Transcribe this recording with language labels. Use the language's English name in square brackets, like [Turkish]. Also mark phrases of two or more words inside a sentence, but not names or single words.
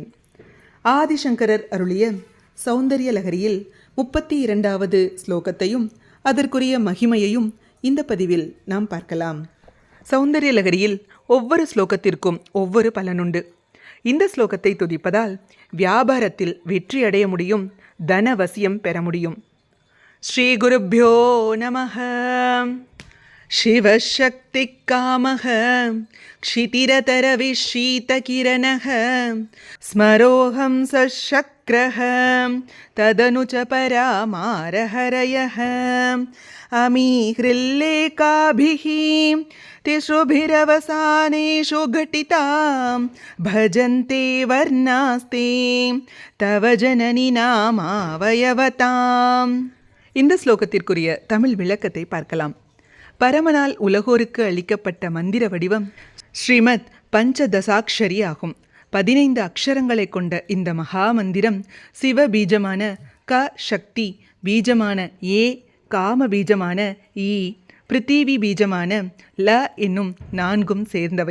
[Tamil] ஆதிசங்கரர் அருளிய சௌந்தரிய லகரியில் 32வது ஸ்லோகத்தையும் அதற்குரிய மகிமையையும் இந்த பதிவில் நாம் பார்க்கலாம். சௌந்தரிய லகரியில் ஒவ்வொரு ஸ்லோகத்திற்கும் ஒவ்வொரு பலனுண்டு. இந்த ஸ்லோகத்தை துதிப்பதால் வியாபாரத்தில் வெற்றி அடைய முடியும், தனவசியம் பெற முடியும். [Sanskrit] श्री गुरुभ्यो नमः. शिवशक्ति कामः क्षितिरतरविशीतकिरणः स्मरोऽहं सशक्रः तदनु च परामारहरयः अमीहृल्लेखाभिः तिसृभिरवसानेषु घटितां भजन्ते वर्णास्ते तव जननि नामावयवताम्. [Tamil] இந்த ஸ்லோகத்திற்குரிய தமிழ் விளக்கத்தை பார்க்கலாம். பரமனால் உலகோருக்கு அளிக்கப்பட்ட மந்திர வடிவம் ஸ்ரீமத் பஞ்சதசாக்ஷரி ஆகும். 15 அக்ஷரங்களை கொண்ட இந்த மகா மந்திரம் சிவ பீஜமான க சக்தி, பீஜமான ஏ காம பீஜமான ஈ, பிருத்திவி பீஜமான ல என்னும் 4ம் சேர்ந்தவை.